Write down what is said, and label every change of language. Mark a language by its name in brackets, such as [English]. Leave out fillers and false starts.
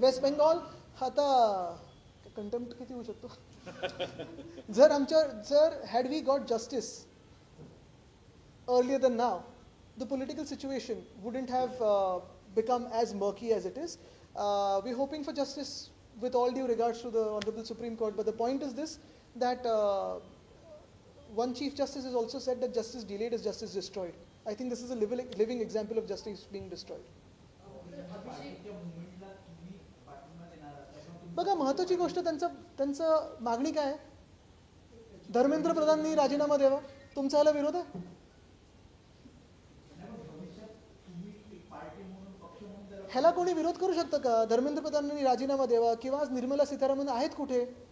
[Marathi] Waste Bengal आता contempt किती होऊ शकतो? जर [English] had we got justice earlier than now, the political situation wouldn't have become as murky as it is. We're hoping for justice with all due regards to the Honorable Supreme Court, but the point is this, that one Chief Justice has also said that justice delayed is justice destroyed. I think this is a living example of justice being destroyed. [Marathi] बघा, महत्त्वाची गोष्ट त्यांचं मागणी काय आहे? धर्मेंद्र प्रधाननी राजीनामा द्यावा. तुमचा याला विरोध आहे? ह्याला कोणी विरोध करू शकतं का? धर्मेंद्र प्रधानांनी राजीनामा द्यावा किंवा आज निर्मला सीतारामन आहेत कुठे?